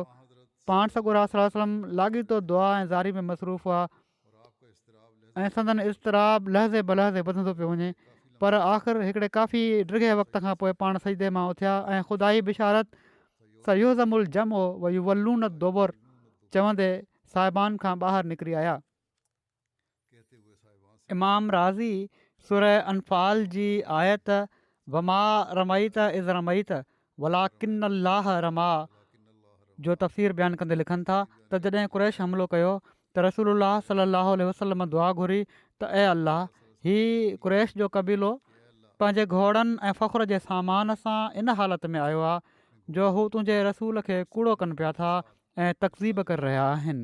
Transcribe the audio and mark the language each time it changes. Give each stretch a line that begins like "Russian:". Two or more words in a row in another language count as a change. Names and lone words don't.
Sindhi: पाण सॻोरा सलम लाॻीतो दुआ ऐं ज़ारी में मसरूफ़ हुआ ऐं संदन इज़्तिराब लहज़े बलहज़े वधंदो पियो वञे, पर आख़िर हिकिड़े काफ़ी ड्रिघे वक़्त खां पोइ पाण सजदे मां उथिया ऐं ख़ुदाई बिशारत
Arabic: سيهزم الجمع ويولون الدبر
Sindhi: चवंदे साहिबान खां ॿाहिरि निकिरी आया। इमाम राज़ी सूरह अनफ़ाल जी आयत
Arabic: وما رميت إذ رميت ولكن الله رمى
Sindhi: जो तफ़सीर बयानु कंदे लिखनि था त जॾहिं कुरैश हमिलो कयो त रसूलुल्लाह
Arabic: صلى الله عليه وسلم
Sindhi: दुआ घुरी त ए अल्लाह, ही कुरैश जो क़बीलो पंहिंजे घोड़नि ऐं फ़ख़्र जे सामान सां इन हालत में आयो आहे जो हू तुंहिंजे रसूल खे कूड़ो कनि पिया था ऐं तक़ज़ीब करे रहिया आहिनि।